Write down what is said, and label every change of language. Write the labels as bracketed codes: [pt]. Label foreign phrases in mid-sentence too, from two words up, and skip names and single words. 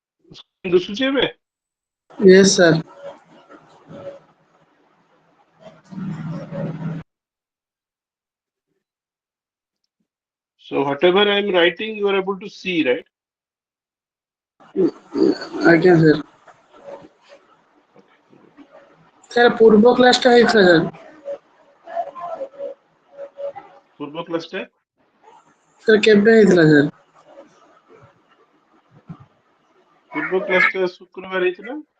[or] Screen ଦିଶୁଛି ଏବେ? [en] Yes, sir. So whatever I am writing, you are able to see, right? [or] ଆଜ୍ଞା ସାର୍। [en] Okay, good. [or] ସାର୍ ପୂର୍ବ କ୍ଲାସଟା ହେଇଥିଲା ସାର୍। ପୂର୍ବ କ୍ଲାସଟା ସାର୍ କେବେ ହେଇଥିଲା ସାର୍? ପୂର୍ବ କ୍ଲାସଟା ଶୁକ୍ରବାର ହେଇଥିଲା।